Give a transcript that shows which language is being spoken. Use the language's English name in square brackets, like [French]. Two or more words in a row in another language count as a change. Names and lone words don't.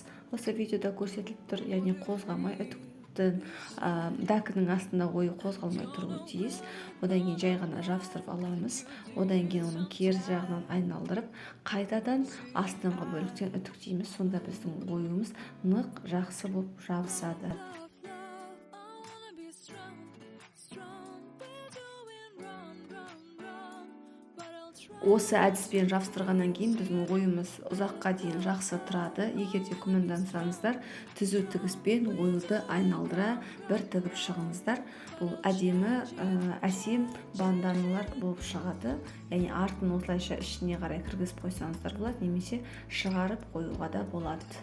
[Kazakh] Осы видеода көрсетіліп тұр, яғни қозғамай дәкінің астында ою қозғалмай тұруы тиіс. Одан кейін жай ғана жапсырып аламыз. Одан кейін оның керіс жағынан айналдырып, қайтадан астыңғы бөліктен үтіктейміз. Сонда біздің оюымыз нық жақсы болып жабысады. [English] Love, love, I wanna be strong, strong. We're doing wrong, wrong, wrong. But I'll try. [Kazakh] Осы әдіспен жапсырғаннан кейін біздің ойымыз ұзаққа дейін жақсы тұрады. Егер де күмәндансаңыздар, түзу тігіспен оюды айналдыра бір тігіп шығыңыздар. Бұл әдемі, әсем банданалар болып шығады. Яғни артын осылайша ішіне қарай кіргізіп қойсаңыздар болады, немесе шығарып қоюға да болады.